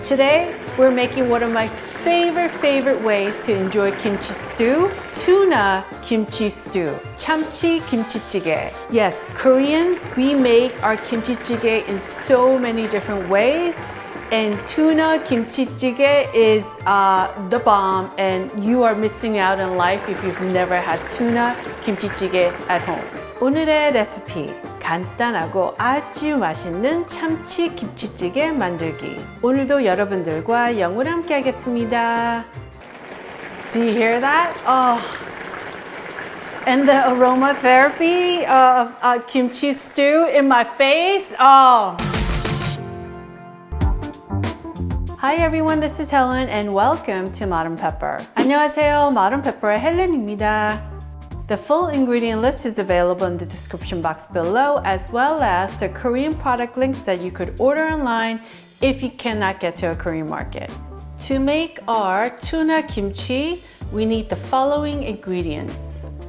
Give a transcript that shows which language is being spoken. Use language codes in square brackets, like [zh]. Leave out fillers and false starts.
[en] Today, we're making one of my favorite ways to enjoy kimchi stew, tuna kimchi stew, 참치김치찌개. Yes, Koreans, we make our kimchi jjigae in so many different ways. And tuna kimchi찌개 is the bomb, and you are missing out in life if you've never had tuna kimchi찌개 at home. [ko] 오늘의 레시피, 간단하고 아주 맛있는 참치김치찌개 만들기. 오늘도 여러분들과 영으로 함께 하겠습니다. [en] Do you hear that? Oh, and the aromatherapy of kimchi stew in my face. Oh. Hi everyone, this is Helen and welcome to Modern Pepper. [ko] 안녕하세요, Modern Pepper의 헬렌입니다. [en] The full ingredient list is available in the description box below, as well as the Korean product links that you could order online if you cannot get to a Korean market. To make our tuna kimchi, we need the following ingredients.